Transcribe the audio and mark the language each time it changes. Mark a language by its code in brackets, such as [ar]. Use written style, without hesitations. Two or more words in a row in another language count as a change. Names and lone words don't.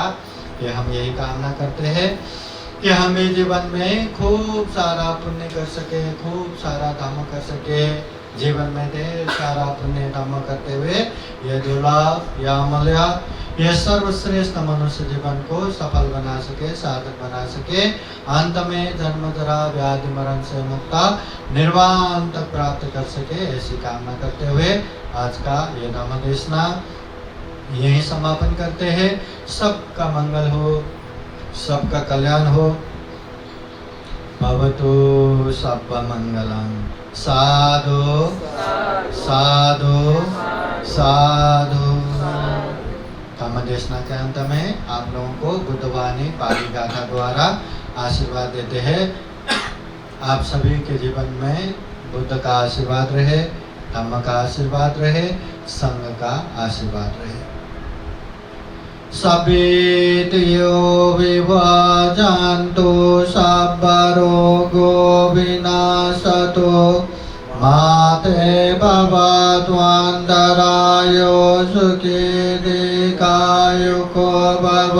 [hi] ये हम यही कामना करते हैं कि हमें जीवन में खूब सारा पुण्य कर सके, खूब सारा धम्म कर सके, जीवन में ढेर सारा पुण्य धम्म करते हुए ये दुर्लभ या अमूल्य, ये सर्वश्रेष्ठ मनुष्य जीवन को सफल बना सके, सार्थक बना सके, अंत में जन्म जरा व्याधि मरण से मुक्त निर्वाण तक प्राप्त कर सके, ऐसी कामना करते हुए आज का ये धम्म देशना यही समापन करते हैं। सबका मंगल हो, सबका कल्याण हो। [pi] भवतु सब मंगलम। साधु साधु साधु। [hi] धम्म देशना के अंत में आप लोगों को बुद्धवाणी पाली गाथा द्वारा आशीर्वाद देते हैं। आप सभी के जीवन में बुद्ध का आशीर्वाद रहे, धम्म का आशीर्वाद रहे, संघ का आशीर्वाद रहे। [pi] सभेतयो विभाजन्तु सबरोगो विनाशतु माते भवत्वन्तरायो सुखी दीर्घायुको भव।